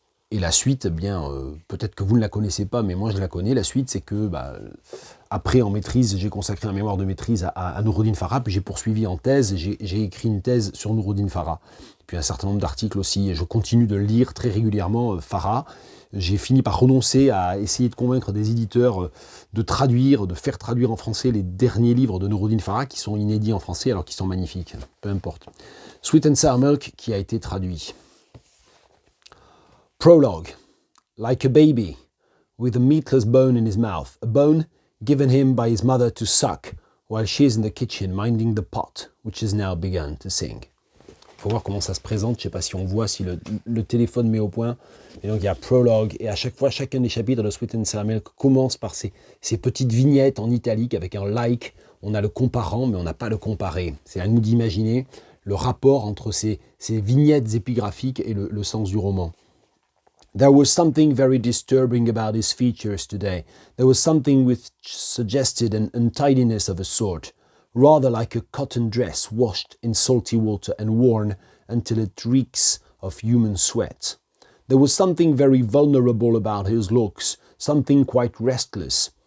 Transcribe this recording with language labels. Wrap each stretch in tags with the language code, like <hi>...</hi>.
<fr>Et la suite, eh bien, peut-être que vous ne la connaissez pas, mais moi je la connais. La suite, c'est que, après en maîtrise, j'ai consacré un mémoire de maîtrise à Noureddin Farah, puis j'ai poursuivi en thèse, j'ai écrit une thèse sur Noureddin Farah, puis un certain nombre d'articles aussi, et je continue de lire très régulièrement Farah. J'ai fini par renoncer à essayer de convaincre des éditeurs de faire traduire en français les derniers livres de Noureddin Farah, qui sont inédits en français, alors qu'ils sont magnifiques, peu importe. Sweet and Sour Milk, qui a été traduit.</fr> <en>Prologue. Like a baby, with a meatless bone in his mouth, a bone given him by his mother to suck, while she is in the kitchen minding the pot, which has now begun to sing.</en> <fr>Il faut voir comment ça se présente, je ne sais pas si on voit, si le téléphone met au point. Et donc il y a prologue, et à chaque fois, chacun des chapitres de Sweet and Sour Milk commence par ces petites vignettes en italique avec un like. On a le comparant, mais on n'a pas le comparé. C'est à nous d'imaginer le rapport entre ces vignettes épigraphiques et le sens du roman.</fr> <en>There was something very disturbing about his features today. There was something which suggested an untidiness of a sort, rather like a cotton dress washed in salty water and worn until it reeks of human sweat. There was something very vulnerable about his looks, something quite restless.</en>